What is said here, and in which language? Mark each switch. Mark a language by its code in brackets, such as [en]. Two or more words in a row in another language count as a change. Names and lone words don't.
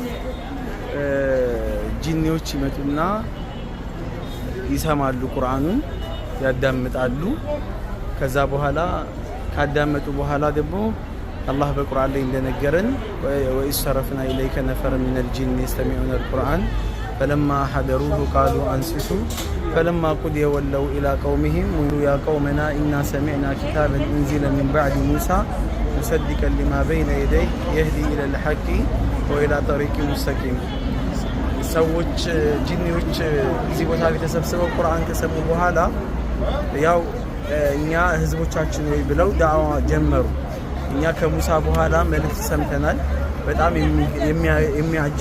[am] ጂኒዎች ይመጡና ይሰማሉ፣ ቁርአኑን ያዳምጣሉ። ከዛ በኋላ ካዳመጡ በኋላ ደግሞ አላህ በቁርአን ላይ እንደነገረን [ar] وإذ صرفنا إليك نفرا من الجن يستمعون القرآن فلما حضروه قالوا أنصتوا فلما قضي ولوا إلى قومهم يا قومنا إنا سمعنا كتابا أنزل من بعد موسى مصدقا لما بين يديه يهدي إلى الحق وإلى طريق مستقيم። [am] ሰዎች ጂኒዎች እዚህ ቦታ ላይ ተሰብስበው ቁርአን ከሰሙ በኋላ ያው እኛ ህዝቦቻችን ወይ ብለው ዳዕዋ ጀመሩ። እኛ ከሙሳ በኋላ መልእክት ሰምተናል። በጣም የሚያጅብ